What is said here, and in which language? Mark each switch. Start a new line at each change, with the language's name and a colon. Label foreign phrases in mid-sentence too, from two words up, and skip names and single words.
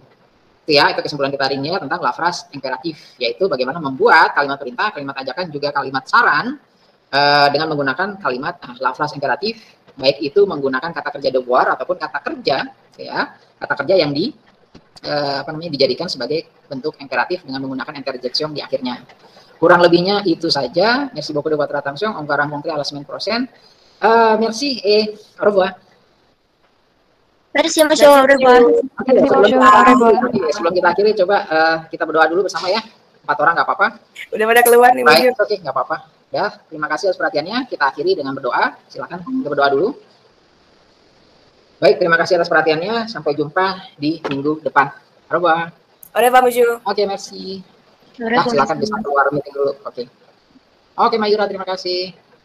Indonesian: Itu ya, itu kesimpulan kita hari ini ya, tentang
French: la phrase imperatif,
Indonesian: yaitu bagaimana membuat kalimat perintah, kalimat ajakan, juga kalimat saran dengan menggunakan kalimat
French: la phrase imperatif,
Indonesian: baik itu menggunakan kata kerja devoir ataupun kata kerja ya, kata kerja yang dijadikan sebagai bentuk imperatif dengan menggunakan interjection di akhirnya. Kurang lebihnya itu saja.
French: Merci beaucoup de votre attention. On va rencontrer à la semaine prochaine. Merci et au revoir. Merci, Monsieur. Au revoir.
Indonesian: Sebelum kita akhiri, coba kita berdoa dulu bersama ya. 4 orang nggak apa-apa. Udah pada keluar nih. Baik, oke, nggak apa-apa. Ya, terima kasih atas perhatiannya. Kita akhiri dengan berdoa. Silakan kita berdoa dulu. Baik, terima kasih atas perhatiannya. Sampai jumpa di minggu depan.
French: Au revoir. Au revoir, Monsieur. Oke, merci.
Indonesian: Silakan bisa keluar meeting dulu. Oke, Mayura, terima kasih.